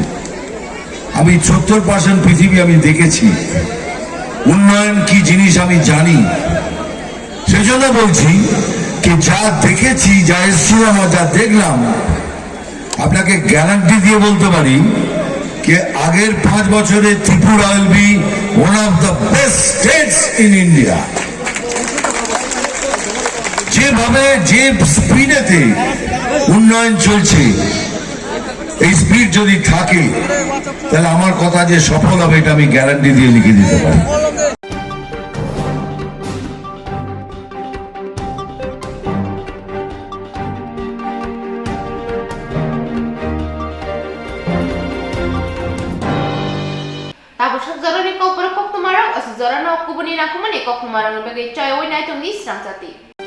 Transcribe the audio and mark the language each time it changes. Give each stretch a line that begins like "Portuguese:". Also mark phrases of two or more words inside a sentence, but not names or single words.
Bangla: আমি 70% পৃথিবী আমি দেখেছি। উন্নয়ন কি জিনিস আমি জানি। সেজন্য বলছি কি যা দেখেছি, যা এসেছিলাম, যা দেখলাম, আপনাকে গ্যারান্টি দিয়ে বলতে পারি যে আগের 5 বছরে ত্রিপুরা
English: will be one of the best states in India.
Bangla: যেভাবে যে স্পিডেতে উন্নয়ন চলছে, এই স্পিড যদি থাকে তাহলে আমার কথা যে সফল হবে এটা আমি গ্যারান্টি দিয়ে লিখে দিতে পারি।
Kok Borok: Tapos jaro ni kau pura kok tumarang, as jaro na kubuni na kumani kok tumarang bagi chay oy na itong nisrang sati.